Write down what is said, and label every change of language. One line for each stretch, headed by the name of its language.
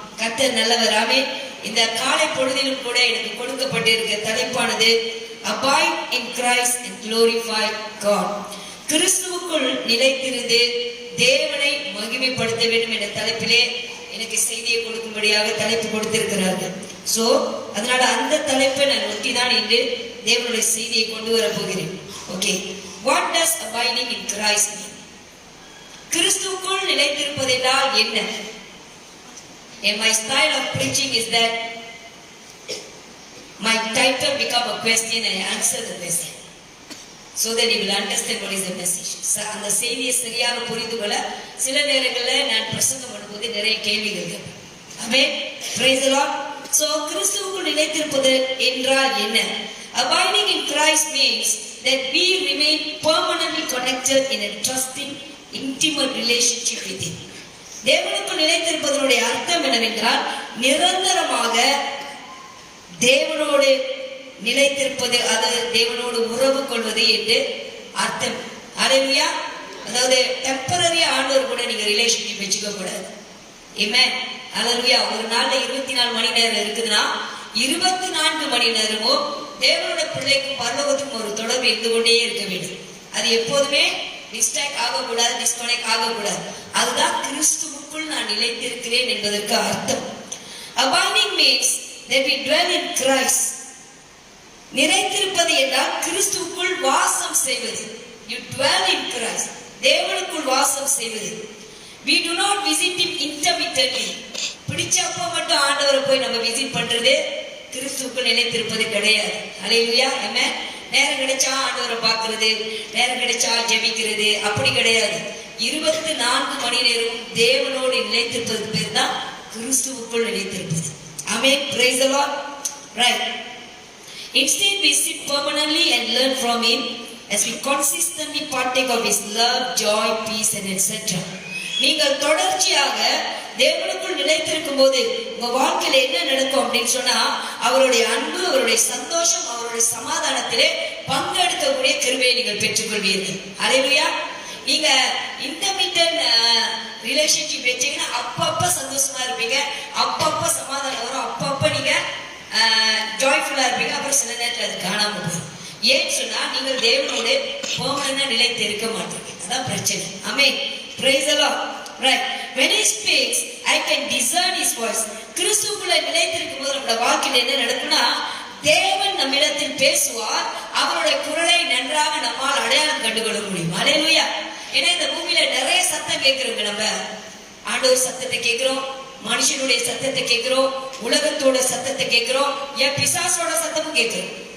Tamil: கர்த்தர் நல்லவர், ஆமென். இந்த காலை பொழுதிலும் கூட எனக்கு கொடுக்கப்பட்டிருக்க தலைப்பானது
English: Abide in Christ and glorify God.
Tamil: கிறிஸ்துவுக்குள் நிலைத்திருந்து தேவனை மகிமைப்படுத்த வேண்டும் என்ற தலைப்பிலே எனக்கு செய்தியை கொடுக்கும்படியாக தலைப்பு கொடுத்திருக்கிறார்கள். சோ அதனால அந்த தலைப்பை நான் ஒட்டிதான் இன்று தேவனுடைய செய்தியை கொண்டு வர போகிறேன்.
English: Okay, what does abiding in Christ mean?
Tamil: கிறிஸ்துவுக்குள் நிலைத்திருப்பது என்றால் என்ன?
English: And my style of preaching is that my title become a question and I answer the question, so that you will understand what is the message.
Tamil: அந்த செய்தியை சரியாக புரிந்து கொள்ள சில நேரங்களில் நான் பிரசங்கம் பண்ணும்போது நிறைய கேள்விகள் கேட்பேன்.
English: Amen, praise the Lord. So
Tamil: கிறிஸ்துவுக்குள் நிலைத்திருப்பது என்றால் என்ன?
English: Abiding in Christ means that we remain permanently connected in a trusting intimate relationship with him.
Tamil: தேவனுக்குள் நிலைத்திருப்பதனுடைய அர்த்தம் என்னவென்றால் நிரந்தரமாக தேவனோடு நிலைத்திருப்பது, அது தேவனோடு உறவு கொள்வது என்று அர்த்தம். ஹல்லேலூயா. அதாவது டெம்பரரி ஆண்டவர் கூட நீங்க ரிலேஷன்ஷிப் வச்சுக்க கூடாது. ஆமென், ஹல்லேலூயா. ஒரு நாள்ல 24 மணி நேரம் இருக்குதுன்னா 24 மணி நேரமும் தேவனோட பிள்ளைக்கும் பரலோகத்துக்கும் ஒரு தொடர்பு இருந்து கொண்டே இருக்க வேண்டும். அது எப்போதுமே டிஸ்ட்ராக்ட் ஆகக்கூடாது, டிஸ்கனெக்ட் ஆகக்கூடாது. அதுதான் கிறிஸ்துவுக்குள் நான் நிலைத்திருக்கிறேன் என்பதற்கு அர்த்தம்.
English: Abiding means that we dwell in Christ.
Tamil: நிலைத்திருப்பது என்றால் கிறிஸ்துவுக்குள் வாசம் செய்வது.
English: You dwell in Christ.
Tamil: தேவனுக்குள் வாசம் செய்வது.
English: We do not visit him intermittently.
Tamil: பிடிச்சப்போ மட்டும் ஆண்டவரை போய் நம்ம விசிட் பண்றது கிறிஸ்துவுக்குள் நிலைத்திருப்பது கிடையாது. ஹல்லேலூயா, ஆமென். நேரம் கிடைச்சா ஆண்டவரை பார்க்கிறது, நேரம் கிடைச்சா ஜெபிக்கிறது, அப்படி கிடையாது. 24 மணி நேரம் தேவனோடு நிலைத்திருப்பது பேர் தான் கிறிஸ்துவுக்குள் நிலைத்திருப்பது. ஆமென்,
English: praise the Lord. Right. Instead we sit permanently and learn from him as we consistently partake of his love, joy, peace and etc.
Tamil: நீங்கள் தொடர்ச்சியாக தேவனுக்குள் நிலைத்திருக்கும் போது உங்க வாழ்க்கையில என்ன நடக்கும் அப்படின்னு சொன்னா, அவருடைய அன்பு, அவருடைய சந்தோஷம், அவருடைய சமாதானத்திலே பங்கெடுக்கக்கூடிய கிருபையை நீங்கள் பெற்றுக்கொள்வீர்கள். ஹல்லேலூயா. நீங்க இன்டர்மிட்டன்ட் ரிலேஷன்ஷிப் வச்சீங்கன்னா அப்பப்ப சந்தோஷமா இருப்பீங்க, அப்பப்ப சமாதானம் வரும், அப்பப்ப நீங்க ஜாய்ஃபுல்லா இருப்பீங்க. அப்புறம் சில நேரத்தில் அது காணாம போகும். ஏன்னு சொன்னா நீங்கள் தேவனோடு பெர்மனன்ட்டா நிலைத்து இருக்க மாட்டீங்க. அதான் பிரச்சனை. ஆமென்,
English: praise the Lord. Right. When he speaks, I can discern his voice.
Tamil: கிறிஸ்துவுக்குள்ள நிலைத்திருக்கும் போது நம்முடைய வாழ்க்கையில் என்ன நடக்கும்னா, தேவன் நம்மிடத்தில் பேசுவார். அவருடைய குரலை நன்றாக நம்மால் அடையாளம் கண்டுகொள்ள முடியும். ஹல்லேலூயா. ஏன்னா இந்த பூமியில நிறைய சத்தம் கேட்கிறோங்க நம்ம. ஆண்டவர் சத்தத்தை கேட்கிறோம், மனுஷனுடைய சத்தத்தை கேட்கிறோம், உலகத்தோட சத்தத்தை கேட்கிறோம், என் பிசாசோட சத்தமும் கேட்கிறோம்.